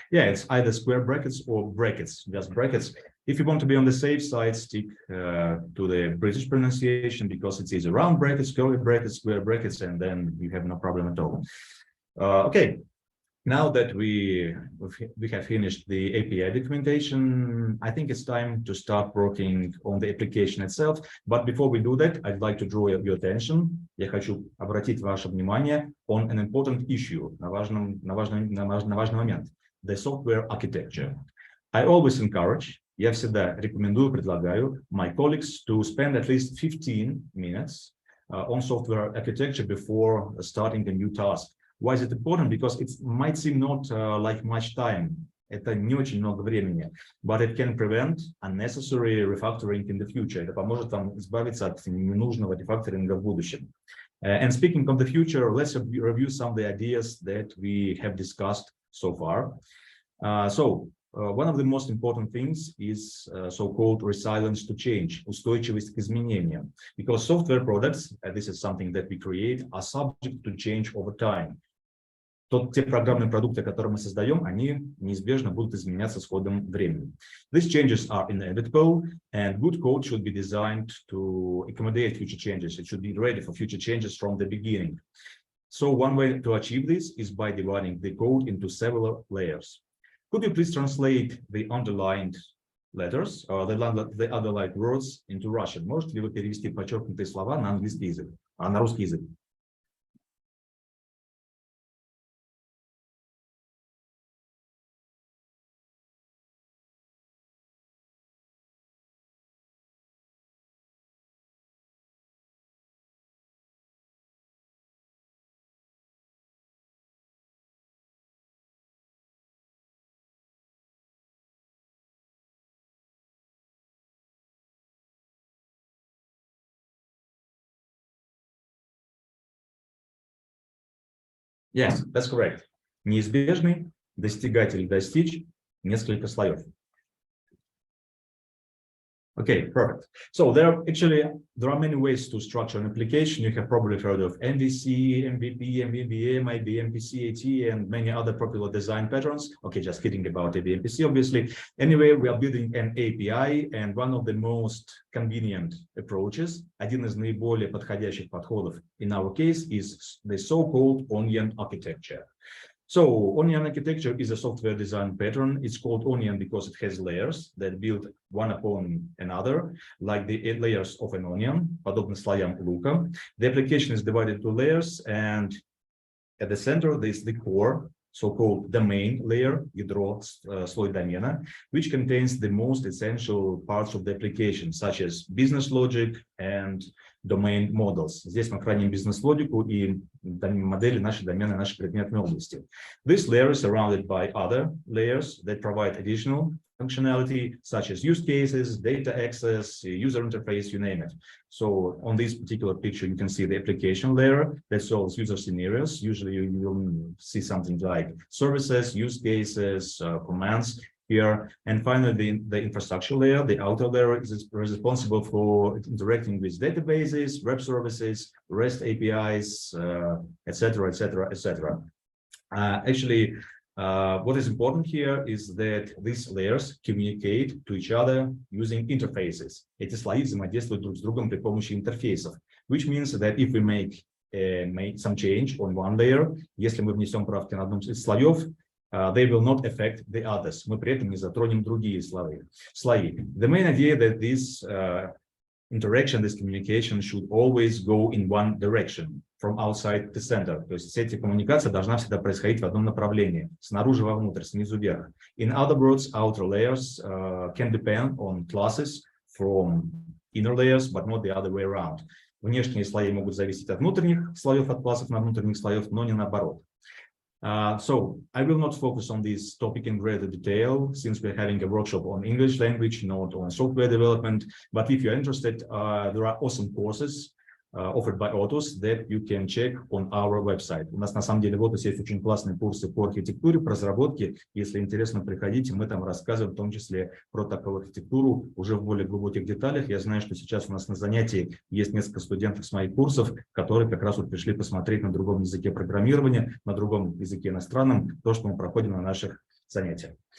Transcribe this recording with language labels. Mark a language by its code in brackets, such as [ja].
[en] Yeah, it's either square brackets or brackets, just brackets. If you want to be on the safe side, stick to the British pronunciation, because it's either round brackets, curly brackets, square brackets, and then you have no problem at all. Okay, Now that we have finished the API documentation, I think it's time to start working on the application itself. But before we do that, I'd like to draw your attention. [ru] Я хочу обратить ваше внимание [en] on an important issue, [ru] на важный момент. [en] The software architecture. I always encourage, [ru] я всегда рекомендую, предлагаю [en] my colleagues to spend at least 15 minutes on software architecture before starting a new task. Why is it important? Because it might seem not like much time. [ru] Это не очень много времени, [en] but it can prevent unnecessary refactoring in the future. [ru] Это поможет вам избавиться от ненужного рефакторинга в будущем. [en] And speaking of the future, let's review some of the ideas that we have discussed so far. One of the most important things is so-called resilience to change, [ru] устойчивость к изменениям. [en] Because software products, this is something that we create, are subject to change over time. [ru] Те программные продукты, которые мы создаем, они неизбежно будут изменяться с ходом времени. [en] These changes are inevitable, and good code should be designed to accommodate future changes. It should be ready for future changes from the beginning. So one way to achieve this is by dividing the code into several layers. Could you please translate the underlined letters or the underlined words into Russian? [ru] Можете ли вы перевести подчеркнутые слова на английский язык, на русский язык? [en] Yes, that's correct. [ru] Неизбежный, достигатель, достичь, несколько слоев. [en] Okay, perfect. So there are many ways to structure an application. You have probably heard of MVC, MVP, MVVM, IBM, PCAT, and many other popular design patterns. Okay, just kidding about MVC, obviously. Anyway, we are building an API, and one of the most convenient approaches, [ru] один из наиболее подходящих подходов [en] in our case, is the so-called onion architecture. So onion architecture is a software design pattern. It's called onion because it has layers that build one upon another, like the layers of an onion, [ru] подобно слоям лука. [en] The application is divided into layers, and at the center there is the core, so-called domain layer, [ru] ядро, слой домена, [en] which contains the most essential parts of the application, such as business logic and domain models. [ru] Здесь мы храним бизнес-логику и модели нашей домены, нашей предметной области. [en] This layer is surrounded by other layers that provide additional functionality, such as use cases, data access, user interface, you name it. So on this particular picture, you can see the application layer that solves user scenarios. Usually you will see something like services, use cases, commands here. And finally, the infrastructure layer, the outer layer, is responsible for interacting with databases, web services, REST APIs, etc., etc., etc. Actually, what is important here is that these layers communicate to each other using interfaces. [ru] Эти слои взаимодействуют друг с другом при помощи интерфейсов, [en] which means that if we make some change on one layer, [ru] если мы внесем правки на одном из слоев, [en] they will not affect the others. [ru] Мы при этом не затронем другие слои. [en] The main idea that this interaction, this communication should always go in one direction, from outside to center. [ru] То есть эта коммуникация должна всегда происходить в одном направлении, снаружи вовнутрь, снизу вверх. [en] In other words, outer layers can depend on classes from inner layers, but not the other way around. [ru] Внешние слои могут зависеть от внутренних слоев, от классов на внутренних слоев, но не наоборот. [en] So I will not focus on this topic in greater detail, since we're having a workshop on English language, not on software development. But if you're interested, there are awesome courses offered by Otus that you can check on our website. [ru] У нас на самом деле в Otus есть очень классные курсы по архитектуре, по разработке. Если интересно, приходите, мы там рассказываем в том числе про такую архитектуру уже в более глубоких деталях. Я знаю, что сейчас у нас на занятии есть несколько студентов с моих курсов, которые как раз вот пришли посмотреть на другом языке программирования, на другом языке иностранном, то, что мы проходим на наших занятиях.